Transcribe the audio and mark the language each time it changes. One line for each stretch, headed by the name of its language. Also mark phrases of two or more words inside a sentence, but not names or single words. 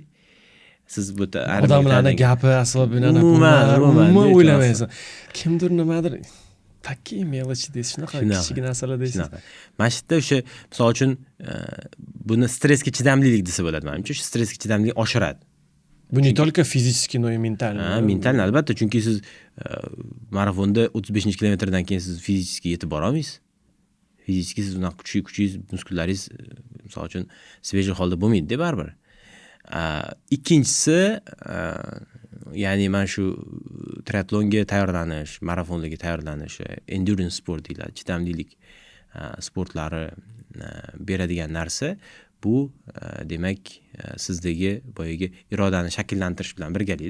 Uzbek: Siz bu yerda odamlarning gapi, asabini umuman o'ylamaysiz. Kimdir nimadir
Russian: такие мелочи
Uzbek: deysiz, shunaqa kichik narsalar deysiz. Mana shu yerda o'sha misol uchun buni stressga chidamlilik desa bo'ladi menimcha. Shu stressga chidamlilik oshiradi.
Russian: Bu не только физически, но и ментально.
Uzbek: Mental albatta, chunki siz marafonda 35-kilometrdan keyin siz fizически yetib bora olmaysiz. Fizически siz unaqa kuchingiz, muskullaringiz misol uchun svejiy holda bo'lmaydi-da baribir. Ikkinchisi, ya'ni mana shu triatlonga tayyorlanish, marafonlarga tayyorlanish,
English: endurance sport
Uzbek: deyiladi, chidamlilik sportlari beradigan narsa bu demak sizdagi boyagi irodani shakllantirish bilan birgalikda.